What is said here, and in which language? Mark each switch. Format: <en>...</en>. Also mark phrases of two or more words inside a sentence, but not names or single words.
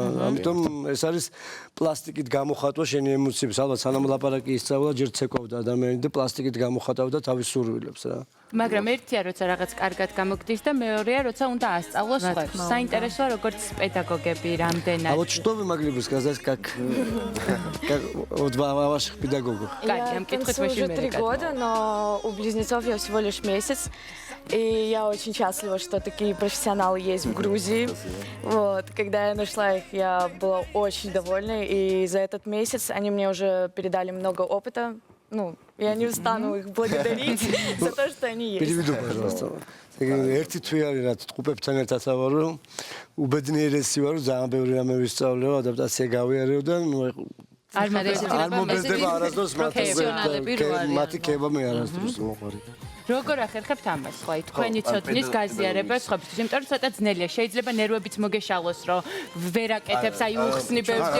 <ka>ამიტომ ეს არის პლასტიკით გამოხატვა შენი ემოციების. ალბათ სანამ ლაპარაკი ისწავლა, ჯერ ცეკვავდა ადამიანი და პლასტიკით გამოხატავდა თავის სურვილებს რა. მაგრამ ერთია როცა რაღაც კარგად გამოგდის და მეორეა როცა უნდა ასწავლოს სხვებს. საინტერესოა როგორც педагогები რამდენად.</ka> <ru>А вот что вы могли бы сказать как вот ваших педагогов? Катя, Я танцую уже 3 года, но у близнецов я всего лишь месяц. И я очень счастлива, что такие профессионалы есть в Грузии. Вот. Когда я нашла их, я была очень довольна. И за этот месяц они мне уже передали много опыта. Ну, я не устану их благодарить за то, что они есть. Переведу, пожалуйста.</ru> <ka>ერთი თვე არის რაც ტყუპებთან ერთად ავარო, უბედნიერესი ვარ, ძალიან ბევრი რამე ვისწავლე, ადაპტაცია გავიარეო და არ არ მომბეზდება არასდროს პროფესიონალები რო არიან. მათი კება მე არასდროს მოყარი. როგორ ახერხებთ ამას, ხო? აი თქვენი ცოდნის გაზიარება სხვებისთვის, იმიტომ რომ ცოტა ძნელია, შეიძლება ნერვებიც მოგეშალოს, რომ ვერ აკეთებს, აი უხსნი ბევრჯერ.</ka>